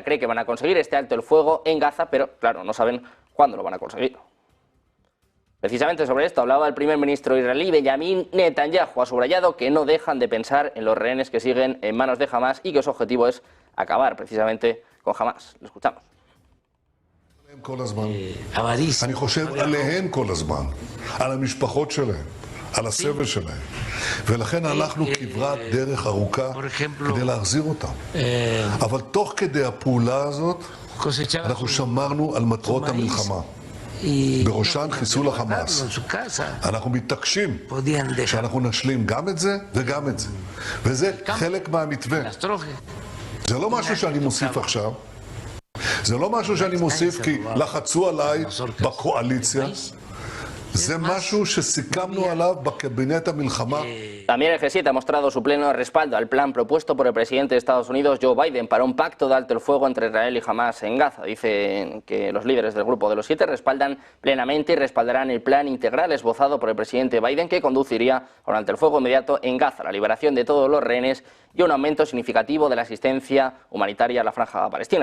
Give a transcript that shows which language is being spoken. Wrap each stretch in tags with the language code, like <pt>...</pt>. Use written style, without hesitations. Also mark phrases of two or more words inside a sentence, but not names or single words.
<es>Cree que van a conseguir este alto el fuego en Gaza, pero claro, no saben cuándo lo van a conseguir. Precisamente sobre esto hablaba el primer ministro israelí, Benjamin Netanyahu. Ha subrayado que no dejan de pensar en los rehenes que siguen en manos de Hamas y que su objetivo es acabar precisamente con Hamas. Lo escuchamos.</es> <he>אני חושב עליהן כל הזמן, על המשפחות שלהם, על הסבל שלהם, ולכן הלכנו כברת דרך ארוכה כדי להחזיר אותם. אבל תוך כדי הפעולה הזאת אנחנו שמרנו על מטרות המלחמה, בראשן חיסול החמאס. אנחנו מתעקשים שאנחנו נשלים גם את זה וגם את זה, וזה חלק מהמתווה. זה לא משהו שאני מוסיף עכשיו, זה לא משהו שאני מוסיף כי לחצו עליי בקואליציה, זה משהו שסיכמנו עליו בקבינט המלחמה.</he> <es>También el G7 ha mostrado su pleno respaldo al plan propuesto por el presidente de Estados Unidos, Joe Biden, para un pacto de alto el fuego entre Israel y Hamas en Gaza. Dicen que los líderes del Grupo de los 7 respaldan plenamente y respaldarán el plan integral esbozado por el presidente Biden, que conduciría a un alto el fuego inmediato en Gaza, la liberación de todos los rehenes y un aumento significativo de la asistencia humanitaria a la franja palestina.</es>